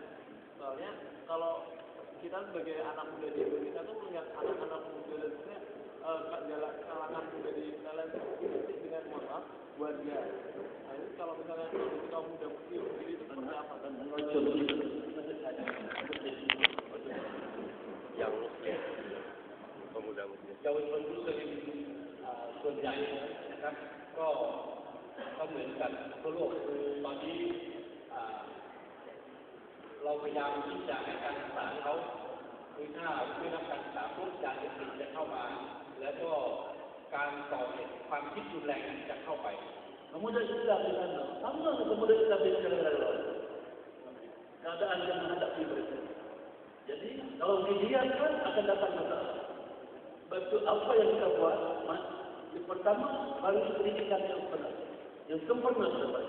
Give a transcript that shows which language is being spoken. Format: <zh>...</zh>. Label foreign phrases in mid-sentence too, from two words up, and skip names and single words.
<id>Soalnya kalau kita sebagai anak muda di Indonesia tuh melihat anak-anak muda dan kalangan muda di Thailand itu dengan mohon warga. Nah ini kalau misalnya kondisi kaum muda muslim sendiri itu seperti apa dan yang muslim, pemuda muslim.</id> <th>เยาวชนมุสลิมส่วนใหญ่นะครับก็เหมือนกันทั่วโลกคือตอนนี้เราพยายามที่จะให้การศึกษาเขาคือถ้าไม่รับการศึกษาปุ๊บยาเสพติดจะเข้ามาแล้วก็การก่อเหตุความคิดรุนแรงจะเข้าไป</th> <ms>Pemuda Islam di sana, sama dengan pemuda Islam di negara lain. Keadaan yang menghadapi mereka. Jadi kalau didiamkan akan datang masalah. Sebab apa yang kita buat? Yang pertama, bagi pendidikan yang benar, yang sempurna terbaik.</ms>